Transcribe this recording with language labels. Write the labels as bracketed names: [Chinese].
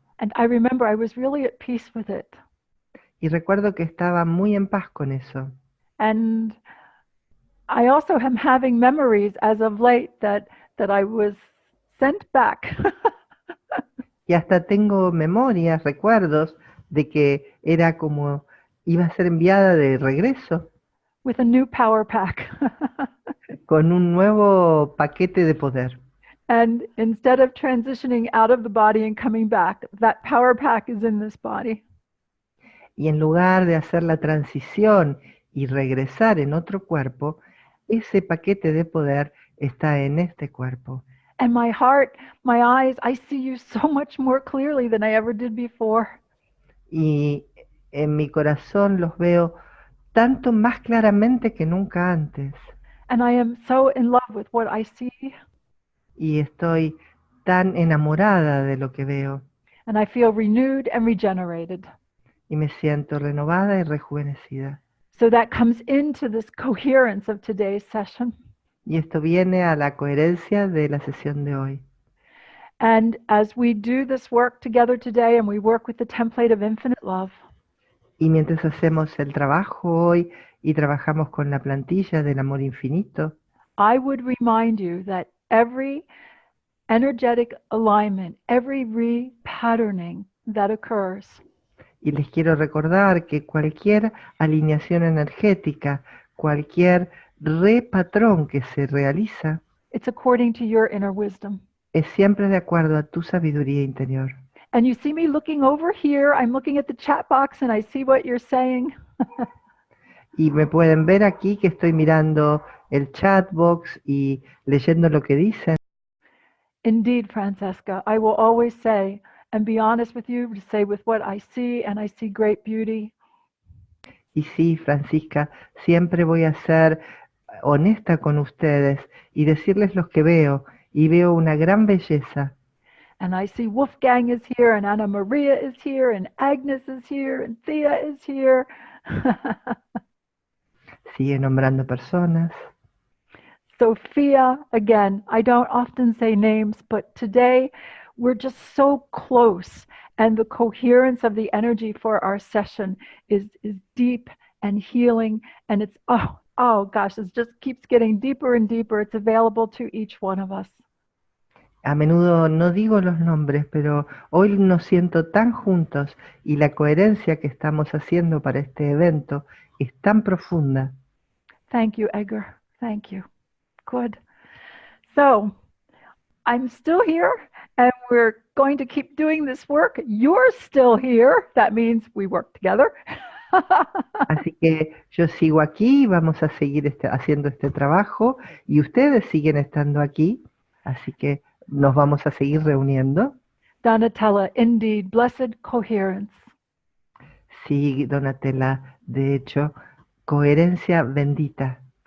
[English] And I remember I was really at peace with it. [Spanish] Y recuerdo que estaba muy en paz con eso. [English] And I also am having memories as of late that I was sent back. [Spanish] Y hasta tengo memorias, recuerdos de que era como iba a ser enviada de regreso [English] with a new power pack. [Spanish] con un nuevo paquete de poder. [English] And instead of transitioning out of the body and coming back, that power pack is in this body. [Spanish] Y en lugar de hacer la transición y regresar en otro cuerpo, ese paquete de poder está en este cuerpo. [English] And my heart, my eyes, I see you so much more clearly than I ever did before. [Spanish] Y en mi corazón los veo tanto más claramente que nunca antes. [English] And I am so in love with what I see. [Spanish] Y estoy tan enamorada de lo que veo. [English] And I feel renewed and regenerated. [Spanish] Y me siento renovada y rejuvenecida. [English] So that comes into this coherence of today's session. [Spanish] Y esto viene a la coherencia de la sesión de hoy. [English] And as we do this work together today and we work with the template of infinite love, [Spanish] Y mientras hacemos el trabajo hoy y trabajamos con la plantilla del amor infinito, [English] I would remind you that every energetic alignment, every repatterning that occurs [Spanish] y les quiero recordar que cualquier alineación energética, cualquier repatrón que se realiza, [English] it's according to your inner wisdom. [Spanish] es siempre de acuerdo a tu sabiduría interior. [English] And you see me looking over here, I'm looking at the chat box and I see what you're saying. [Spanish] Y me pueden ver aquí que estoy mirando el chat box y leyendo lo que dicen. [English] Indeed, Francesca, I will always say and be honest with you, to say with what I see, and I see great beauty. [Spanish] Y sí, Francisca, siempre voy a ser honesta con ustedes y decirles lo que veo, y veo una gran belleza. [English] And I see Wolfgang is here, and Anna Maria is here, and Agnes is here, and Thea is here. [Spanish] Sigue nombrando personas. [English] Sophia, again, I don't often say names, but today we're just so close, and the coherence of the energy for our session is deep and healing, and it's, oh gosh, it just keeps getting deeper and deeper. It's available to each one of us. [Spanish] A menudo no digo los nombres, pero hoy nos siento tan juntos y la coherencia que estamos haciendo para este evento es tan profunda. [English] Thank you, Edgar. Thank you. Good. So, I'm still here, and we're going to keep doing this work. You're still here. That means we work together. [Spanish] Así que yo sigo aquí, vamos a seguir haciendo este trabajo y ustedes siguen estando aquí, así que nos vamos a seguir reuniendo. [English] Donatella, indeed, blessed coherence. [Spanish] Sí, Donatella, de hecho, coherencia bendita.